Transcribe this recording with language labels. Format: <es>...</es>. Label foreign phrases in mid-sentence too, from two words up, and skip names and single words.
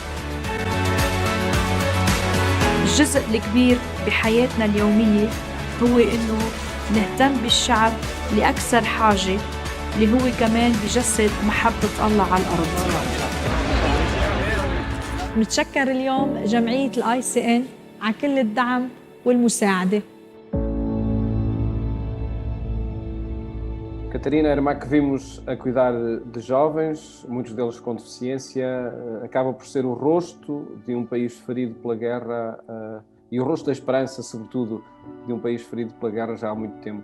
<ar>الجزء الكبير بحياتنا اليومية هو إنه نهتم بالشعب اللي أكثر حاجة، اللي هو كمان بجسد محبة الله على الأرض. نتشكر اليوم جمعية الICN على كل الدعم والمساعدة.</ar> <pt>Catarina, a irmã que vimos a cuidar de jovens, muitos deles com deficiência, acaba por ser o rosto de um país ferido pela guerra e o rosto da esperança, sobretudo, de um país ferido pela guerra já há muito tempo.</pt>